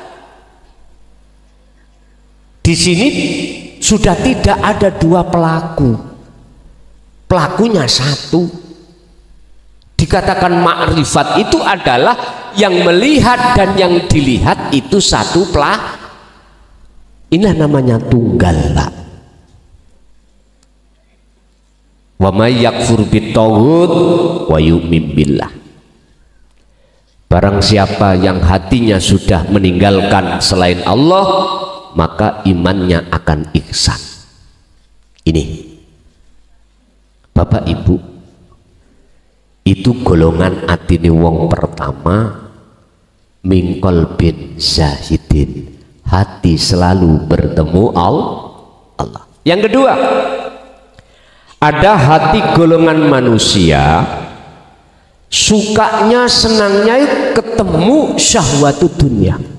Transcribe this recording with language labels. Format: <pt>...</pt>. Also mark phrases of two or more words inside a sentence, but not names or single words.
<id>Di sini sudah tidak ada 2 pelaku, pelakunya 1. Dikatakan makrifat itu adalah yang melihat dan yang dilihat itu 1 pelaku. Inilah namanya tunggal, Pak.</id> <ar>ومن يكفر بالطاغوت ويؤمن بالله.</ar> <id>Barang siapa yang hatinya sudah meninggalkan selain Allah, maka imannya akan ihsan. Ini Bapak Ibu, itu golongan</id> <jv>atine wong</jv> <id>pertama, mingkol bin zahidin, hati selalu bertemu Allah. Yang kedua, ada hati golongan manusia sukanya senangnya ketemu syahwatu dunia.</id>